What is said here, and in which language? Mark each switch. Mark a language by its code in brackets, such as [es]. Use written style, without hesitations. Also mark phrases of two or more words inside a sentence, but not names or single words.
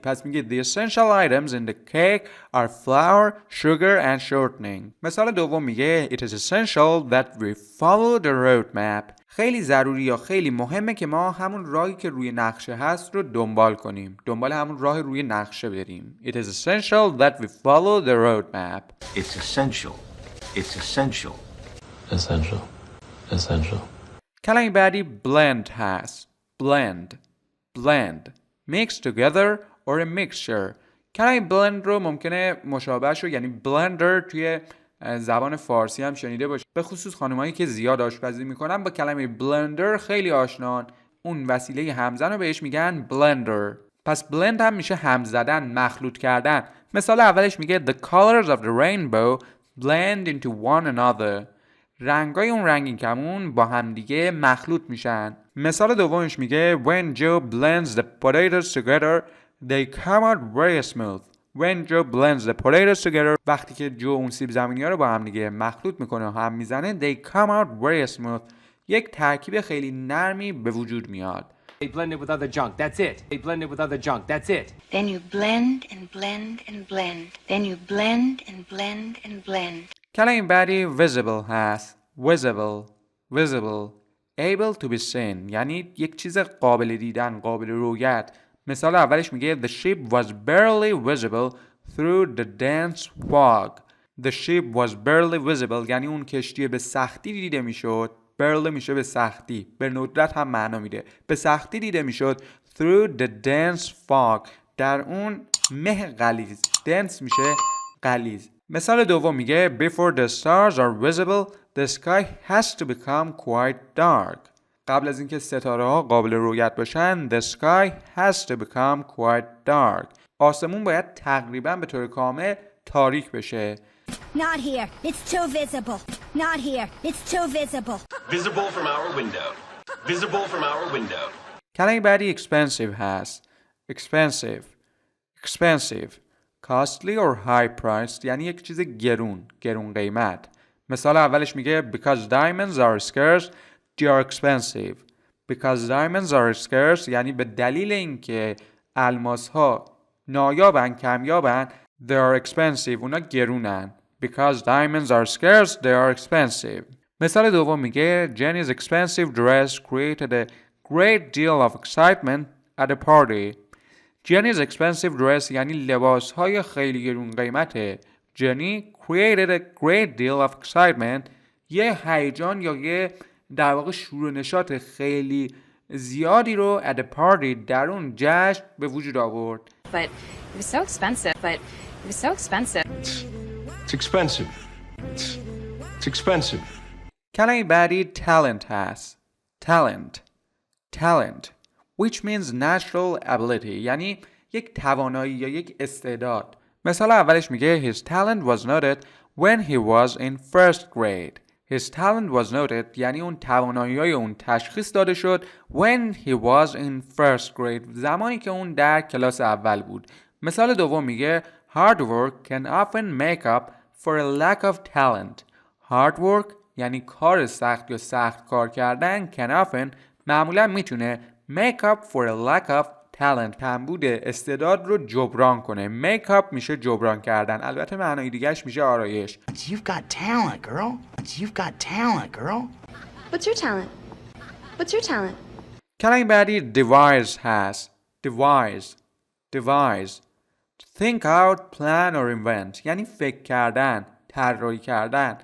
[fa] پس میگه [en] the essential items in the cake are flour, sugar and shortening. [fa] مثال دوم میگه [en] it is essential that we follow the roadmap. [fa] خیلی ضروری یا خیلی مهمه که ما همون راهی که روی نقشه هست رو دنبال کنیم، دنبال همون راه روی نقشه بریم. [en] It is essential that we follow the roadmap. It's essential. It's essential. Essential. [fa] کلمه بعدی blend هست. [en] blend mix together or a mixture. [fa] کلمه blend رو ممکنه مشابهش رو یعنی blender توی زبان فارسی هم شنیده باشید. به خصوص خانمایی که زیاد آشپزی میکنن با کلمه blender خیلی آشنان. اون وسیله همزن رو بهش میگن blender. پس blend هم میشه هم زدن، مخلوط کردن. مثال اولش میگه [en] The colors of the rainbow blend into one another. [fa] رنگای اون رنگین کمون با هم دیگه مخلوط میشن. مثال دومش میگه [en] When Joe blends the potatoes together, they come out very smooth. When Joe blends the potatoes together [fa] وقتی که جو اون سیب زمینی ها رو با هم دیگه مخلوط میکنه و هم میزنه [en] they come out very smooth [fa] یک ترکیب خیلی نرمی به وجود میاد. [en] They blend it with other junk, that's it. They blend it with other junk, that's it. Then you blend and blend and blend. Then you blend and blend and blend. [fa] کلمه بعدی visible هست. [en] visible able to be seen، [fa] یعنی یک چیز قابل دیدن، قابل رویت. مثال اولش میگه [en] the ship was barely visible through the dense fog. The ship was barely visible [fa] یعنی اون کشتی به سختی دیده میشد. barely میشه به سختی، به ندرت هم معنا میده. به سختی دیده میشد [en] through the dense fog، [fa] در اون مه غلیظ. [en] dense [fa] میشه غلیظ. مثال دوم میگه [en] before the stars are visible the sky has to become quite dark. [fa] قبل از اینکه ستاره ها قابل رؤیت باشن [en] the sky has to become quite dark. [fa] آسمون باید تقریبا به طور کامل تاریک بشه. [en] Not here. It's too visible. Not here. It's too visible. Visible from our window. Visible from our window. [fa] کلمه بعدی expensive هست. [en] expensive costly or high priced [fa] یعنی یک چیز گرون قیمت. مثال اولش میگه [en] because diamonds are scarce they are expensive. because diamonds are scarce [fa] یعنی به دلیل اینکه الماس ها نایابن، کمیابن، [en] they are expensive، [fa] اونا گرونن. [en] because diamonds are scarce they are expensive. [fa] مثال دوم میگه [en] Jenny's expensive dress created a great deal of excitement at the party. Jenny's expensive dress [fa] یعنی لباس های خیلی گرون قیمته. [en] Jenny created a great deal of excitement، [fa] یه هیجان یا یه در واقع شور و نشاط خیلی زیادی رو [en] at the party [fa] در اون جشن به وجود آورد. [en] But it was so expensive. It's expensive. It's expensive. [fa] کلمه بعدی talent هست. [en] talent which means natural ability [fa] یعنی یک توانایی یا یک استعداد. مثال اولش میگه [en] his talent was noted when he was in first grade. His talent was noted [fa] یعنی اون توانایی‌های اون تشخیص داده شد [en] when he was in first grade [fa] زمانی که اون در کلاس اول بود. مثال دوم میگه [en] hard work can often make up for a lack of talent. hard work [fa] یعنی کار سخت یا سخت کار کردن [en] can often [fa] معمولا میتونه [en] make up for a lack of talent [fa] کمبود استعداد رو جبران کنه. [en] make up [fa] میشه جبران کردن. البته معنای دیگهش میشه آرایش. [en] You've got talent, girl. You've got talent, girl. What's your talent? What's your talent? [fa] کلمه بعدی devise هست. [en] devise think out, plan or invent [fa] یعنی فکر کردن، طراحی کردن.